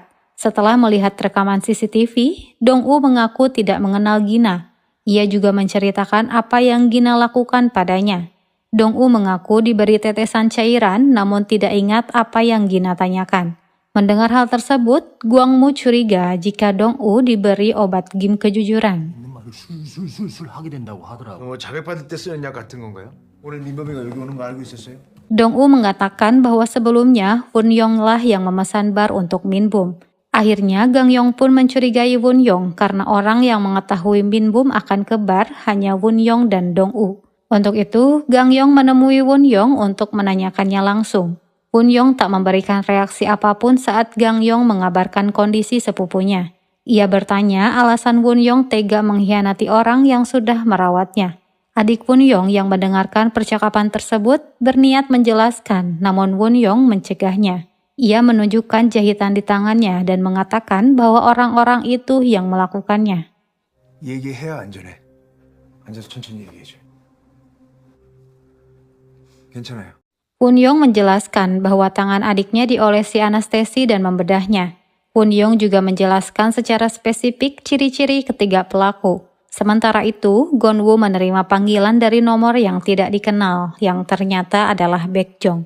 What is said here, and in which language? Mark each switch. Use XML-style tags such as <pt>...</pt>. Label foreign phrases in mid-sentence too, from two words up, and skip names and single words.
<id>Setelah melihat rekaman CCTV, Dong-u mengaku tidak mengenal Gina. Ia juga menceritakan apa yang Gina lakukan padanya. Dong-u mengaku diberi tetesan cairan namun tidak ingat apa yang Gina tanyakan. Mendengar hal tersebut, Gwang-mu curiga jika Dong-u diberi obat gim kejujuran.</id> <ko>있는 말을 술술술술 하게 된다고 하더라고. 자백받을 때 쓰는 약 같은 건가요? 오늘 민범이가 여기 오는 거 알고 있었어요?</ko> <id>Dong-u mengatakan bahwa sebelumnya Won Yong lah yang memesan bar untuk Min-bum. Akhirnya Gang Yong pun mencurigai Won Yong karena orang yang mengetahui Min-bum akan ke bar hanya Won Yong dan Dong-u. Untuk itu, Gang Yong menemui Won Yong untuk menanyakannya langsung. Won Yong tak memberikan reaksi apapun saat Gang Yong mengabarkan kondisi sepupunya. Ia bertanya alasan Won Yong tega mengkhianati orang yang sudah merawatnya. Adik Won Yong yang mendengarkan percakapan tersebut berniat menjelaskan, namun Won Yong mencegahnya. Ia menunjukkan jahitan di tangannya dan mengatakan bahwa orang-orang itu yang melakukannya.</id> <ko>얘기해야 안전해. 앉아서 천천히 얘기해줘. 괜찮아요.</ko> <id>Won Yong menjelaskan bahwa tangan adiknya diolesi anestesi dan membedahnya. Won Yong juga menjelaskan secara spesifik ciri-ciri ketiga pelaku. Sementara itu, Gon-woo menerima panggilan dari nomor yang tidak dikenal, yang ternyata adalah Baekjong.</id>